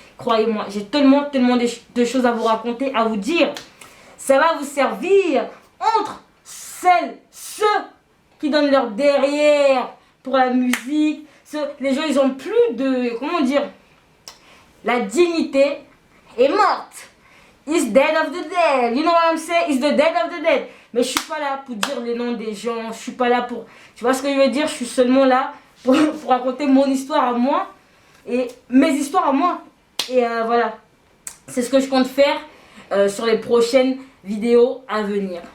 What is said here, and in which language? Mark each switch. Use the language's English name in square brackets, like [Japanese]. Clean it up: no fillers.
[French] Croyez-moi, j'ai tellement de choses à vous raconter, à vous dire. Ça va vous servir entre ceux qui donnent leur derrière pour la musique. Les gens, ils ont plus de, comment dire, la dignité est morte. [English] It's dead of the dead. You know what I'm saying? It's the dead of the dead. [French] Mais je suis pas là pour dire les noms des gens. Je suis pas là pour... Tu vois ce que je veux dire? Je suis seulement là pour raconter mon histoire à moi. Et mes histoires à moi. Et voilà. C'est ce que je compte faire sur les prochaines vidéos à venir.